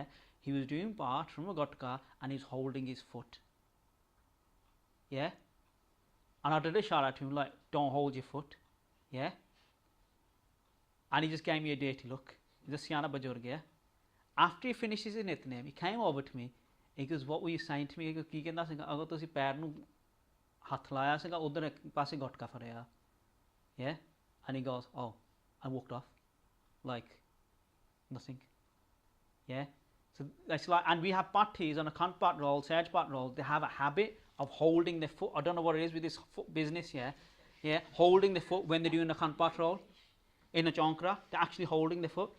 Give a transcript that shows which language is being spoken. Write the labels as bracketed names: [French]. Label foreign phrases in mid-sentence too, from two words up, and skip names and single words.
[English] He was doing part from a Gotka, and he's holding his foot, yeah. And I did a shout out to him like, don't hold your foot, yeah. And he just gave me a dirty look. He's a [Punjabi] ਸਿਆਣਾ ਬਜ਼ੁਰਗ, [English] yeah. After he finishes his nitnem, he came over to me. He goes, what were you saying to me? He goes, [Punjabi] ਕੀ ਕਹਿਣਾ ਸਿੰਘਾ ਅਗਰ ਤੁਸੀਂ ਪੈਰ ਨੂੰ ਹੱਥ ਲਾਇਆ ਸਿੰਘਾ ਉੱਧਰ ਇੱਕ ਪਾਸੇ ਗੁਟਕਾ ਫੜਿਆ. [English] Yeah? And he goes, oh, and walked off. Like nothing. Yeah? So that's like, and we have parties on a Akhand Paath roll, Sehaj Paath roll, they have a habit of holding their foot. I don't know what it is with this foot business, yeah? Yeah, holding the foot when they're doing a Akhand Paath roll in a chankra, they're actually holding the foot.